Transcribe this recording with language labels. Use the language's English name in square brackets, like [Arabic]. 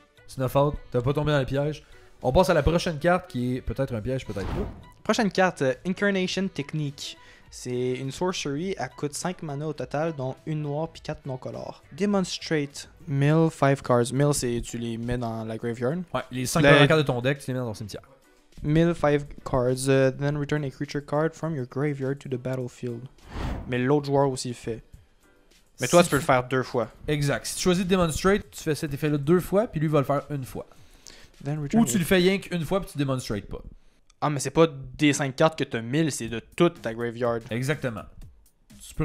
[French] Snuff Out, t'as pas tombé dans le piège. On passe à la prochaine carte qui est peut-être un piège, peut-être pas. Prochaine carte, Incarnation Technique. C'est une sorcery, elle coûte 5 mana au total, dont une noire puis 4 non-colores. Demonstrate. [English] Mill 5 cards. [French] Mill, c'est tu les mets dans la graveyard. Ouais, les 5 La- premières cartes de ton deck, tu les mets dans ton cimetière. [English] Mill 5 cards, then return a creature card from your graveyard to the battlefield. [French] Mais l'autre joueur aussi le fait. Mais toi, tu peux le faire 2 fois. Exact. Si tu choisis de Demonstrate, tu fais cet effet-là 2 fois, puis lui va le faire une fois. [English] Then return [French] Ou tu le fais rien qu'une fois, puis tu Demonstrate pas. Ah, mais c'est pas des 5 cartes que t'as 1000, c'est de toute ta graveyard. Exactement. Tu peux